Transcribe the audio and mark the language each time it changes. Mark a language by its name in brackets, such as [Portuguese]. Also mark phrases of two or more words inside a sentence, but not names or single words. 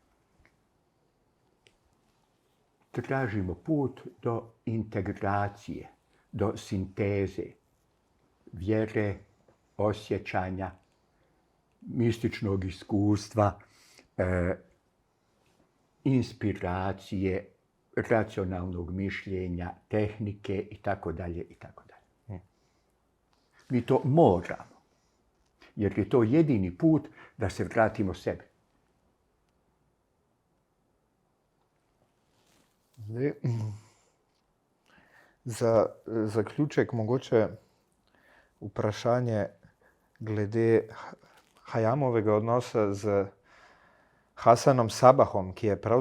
[Bosnian] tražimo put do integracije, do sinteze, vjere, osjećanja, mističnog iskustva, inspiracije, racionalnog mišljenja, tehnike itd. Mi to moramo, jer je to jedini put da se vratimo sebi. [Slovenian] Zdaj, za zaključek mogoče vprašanje glede Hajamovega odnosa z Hasanom Sabahom, ki